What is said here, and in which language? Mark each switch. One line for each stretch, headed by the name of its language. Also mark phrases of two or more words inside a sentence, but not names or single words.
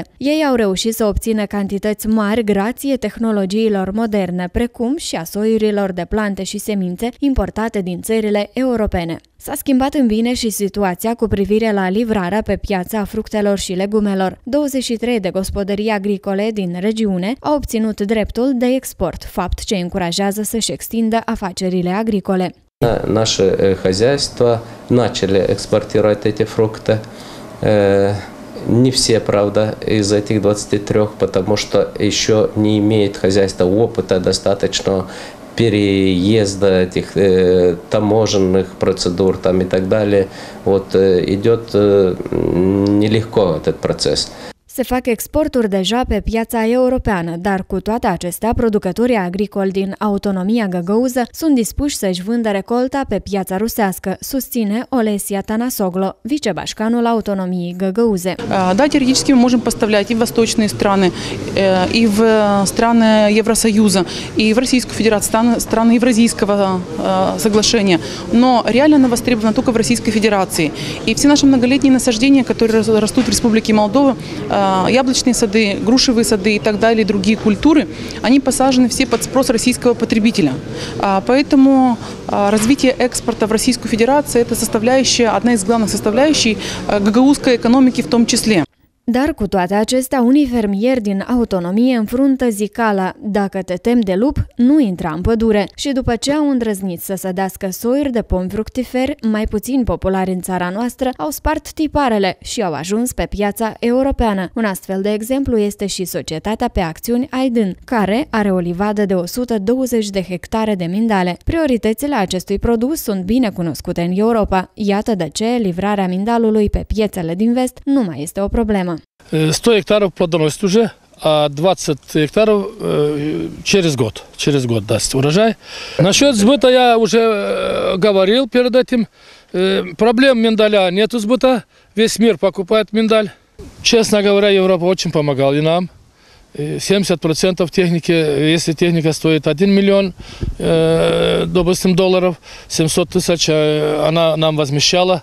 Romanian: Ei au reușit să obțină cantități mari grație tehnologiilor moderne, precum și a soiurilor de plante și semințe importate din țările europene. S-a schimbat în bine și situația cu privire la livrarea pe piața fructelor și legumelor. 23 de gospodării agricole din regiune au obținut dreptul de export, fapt ce încurajează să-și extindă afacerile agricole.
Russian: Наши хозяйства начали экспортировать эти фрукты. Не все, правда, из этих 23, потому что еще не имеет хозяйство опыта достаточного переезда этих таможенных процедур там и так далее. Вот идет нелегко этот процесс.
Romanian: Se fac exporturi deja pe piața europeană, dar cu toate acestea, producătorii agricoli din autonomia găgăuză sunt dispuși să-și vândă recolta pe piața rusească, susține Olesia Tanasoglo, vicebașcanul autonomiei găgăuze.
Russian: Да, теоретически мы можем поставлять и в восточные страны, и в страны Евросоюза, и в Российскую Федерацию, страны Евразийского соглашения. Но реально она востребована только в Российской Федерации. И все наши многолетние насаждения, которые растут в Республике Молдова, яблочные сады, грушевые сады и так далее, другие культуры, они посажены все под спрос российского потребителя. Поэтому развитие экспорта в Российскую Федерацию – это составляющая, одна из главных составляющих гагаузской экономики в том числе.
Romanian: Dar cu toate acestea, unii fermieri din autonomie înfruntă zicala: dacă te temi de lup, nu intra în pădure. Și după ce au îndrăznit să sădească soiuri de pomi fructiferi, mai puțin populari în țara noastră, au spart tiparele și au ajuns pe piața europeană. Un astfel de exemplu este și societatea pe acțiuni Aydın, care are o livadă de 120 de hectare de mindale. Prioritățile acestui produs sunt bine cunoscute în Europa. Iată de ce livrarea mindalului pe piețele din vest nu mai este o problemă.
Russian: 100 гектаров плодоносит уже, а 20 гектаров через год даст урожай. Насчет сбыта я уже говорил перед этим. Проблем миндаля нету сбыта, весь мир покупает миндаль. Честно говоря, Европа очень помогала и нам. 70% техники, если техника стоит 1 миллион, допустим, долларов, 700 тысяч она нам возмещала.